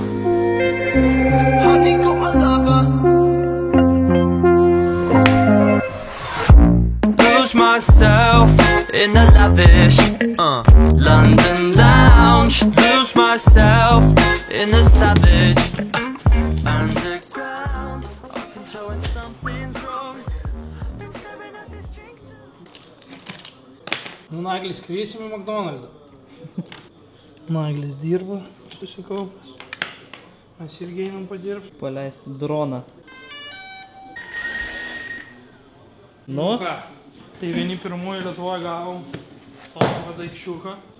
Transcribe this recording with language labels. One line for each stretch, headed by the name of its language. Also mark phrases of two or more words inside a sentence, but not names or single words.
English: Lose myself in the lavish London lounge. Lose myself in the savage underground. I can tell when something's wrong. Been staring at this drink too.
Lithuanian: Nu, Naglis kviesim į McDonald'ą. Naglis dirba, susikaupęs. Mes irgi einam padirbti. Paleisti droną. Nu? Ką? Tai vieni pirmųjų Lietuvoje gavom tokį daikščiuką.